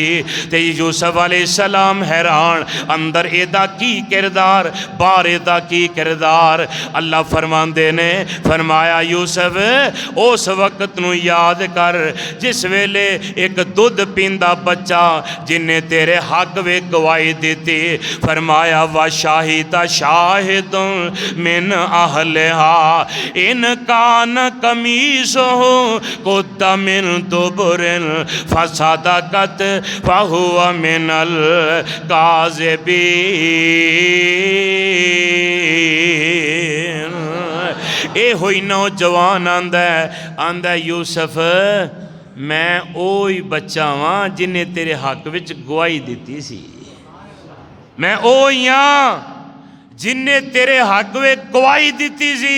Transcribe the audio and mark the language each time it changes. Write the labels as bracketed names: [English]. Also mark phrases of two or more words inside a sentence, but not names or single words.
[Punjabi] تے یوسف علیہ السلام حیران، اندر ایدا کی کردار، باہر ایدا کی کردار. اللہ فرماندے نے فرمایا یوسف اس وقت نوں یاد کر جس ویلے ایک دُدھ پیندا بچہ جنہیں تیرے حق وے گواہی دتی. [Arabic] فرمایا وشاهدا شاهد من أهلها إن كان قميصه قد من دبر فصدقت فهو من الكاذبين. [Punjabi] اے ہوئی نوجوان آندا یوسف میں اوہی بچہ واں جنہیں تیرے حق وچ گواہی دتی سی، میں اوہی ہاں جنہیں تیرے حق وچ گواہی دتی سی.